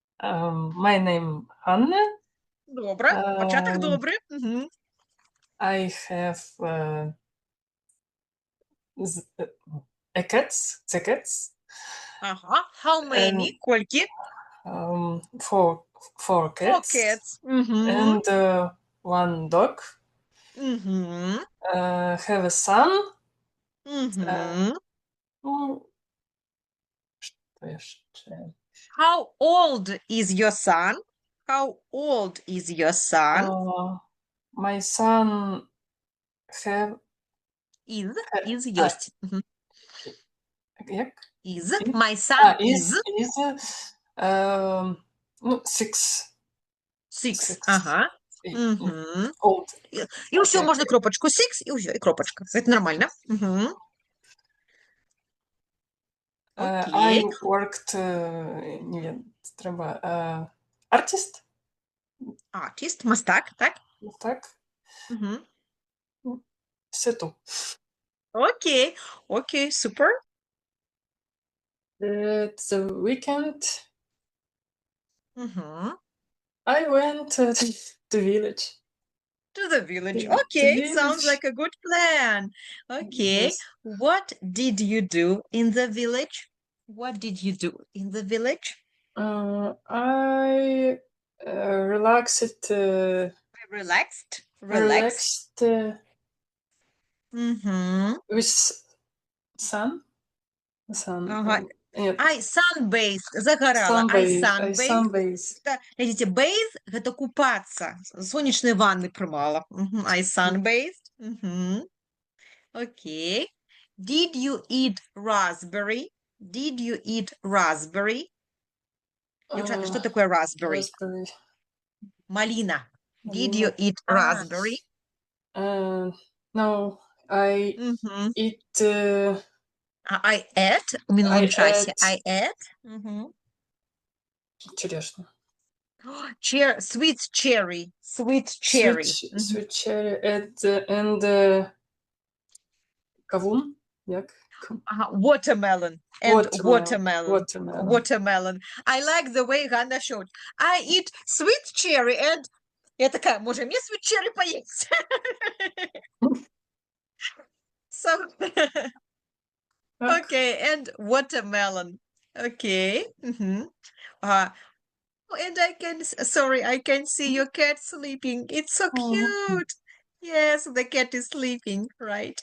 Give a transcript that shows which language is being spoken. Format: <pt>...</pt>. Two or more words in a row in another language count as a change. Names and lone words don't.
<en>My name Anna.</en> <uk>Добре. Початок добрий. Угу.</uk> <en>I have a cats. Ага. How many? And</en> <uk>Скільки?</uk> <en>four Four cats cats. Угу. and one dog. Угу. Have a son. Угу.</en> <uk>Ну, що jeszcze?</uk> <en>How old is your son? How old is your son? My son have</en> <uk>Is єсть. Угу. як?</uk> <en>Is. My son is. Ну, six. Six. Ага. Угу. Old.</en> <uk>І все, можна кропочку. Six, і все, і кропочка. Це нормально. Угу.</uk> <en>I Окей. worked,</en> <pl>nie wiem,</pl> <en>треба, artist? Artist,</en> <be>мастак, так?</be> <uk>Так. Угу. Все то. Окей. Окей, супер.</uk> <en>It's a weekend. Угу. I went to the village. To the village. The Okay, sounds village. like a good plan. Okay. Yes. What did you do in the village? What did you do in the village? I relaxed. Relaxed. Relaxed Mm-hmm. with sun. Sun. Ага.</en> <ru>Нет.</ru> <en>I sunbathed. Загорала. I I sunbathed. sunbathe.</en> <ru>Глядите, bathe – это купаться. Солнечные ванны принимала.</ru> <en>I sunbathed. Okay. Did you eat raspberry? Did you eat raspberry?</en> <ru>Девчата, что такое raspberry?</ru> <en>Raspberry.</en> <ru>Малина.</ru> <en>Did you eat raspberry? No, I eat. I ate</en> <uk>в минулом часе.</uk> <en>I ate.</en> <uk>Черешню.</uk> <en>Sweet cherry. Sweet cherry. Sweet cherry and кавун. Як? Watermelon. And watermelon. I like the way Ганна showed. I eat sweet cherry and...</en> <ru>Я такая, може, мне</ru> <en>sweet cherry</en> <ru>поесть?</ru> <en>So, okay, and watermelon. Okay. And I can see your cat sleeping. It's so cute. Yes, the cat is sleeping, right?</en>